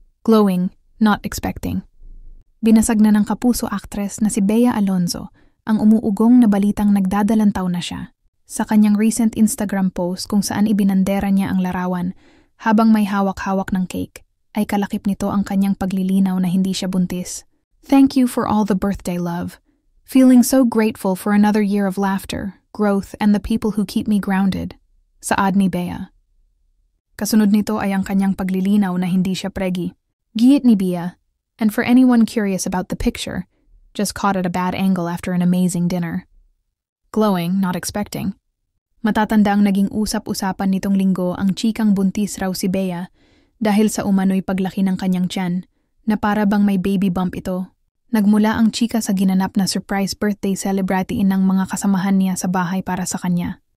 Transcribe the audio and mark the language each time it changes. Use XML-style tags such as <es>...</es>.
<en>Glowing, not expecting.</en> <tl>Binasag na ng kapuso actress na si Bea Alonzo ang umuugong na balitang nagdadalantaw na siya. Sa kanyang recent Instagram post kung saan ibinandera niya ang larawan habang may hawak-hawak ng cake, ay kalakip nito ang kanyang paglilinaw na hindi siya buntis.</tl> <en>Thank you for all the birthday love. Feeling so grateful for another year of laughter, growth, and the people who keep me grounded.</en> <tl>Saad ni Bea. Kasunod nito ay ang kanyang paglilinaw na hindi siya pregi. Giit ni Bea,</tl> <en>and for anyone curious about the picture, just caught at a bad angle after an amazing dinner. Glowing, not expecting.</en> <tl>Matatanda ang naging usap-usapan nitong linggo ang chikang buntis raw si Bea dahil sa umano'y paglaki ng kanyang tiyan na para bang may baby bump ito. Nagmula ang chika sa ginanap na surprise birthday celebratiin ng mga kasamahan niya sa bahay para sa kanya.</tl>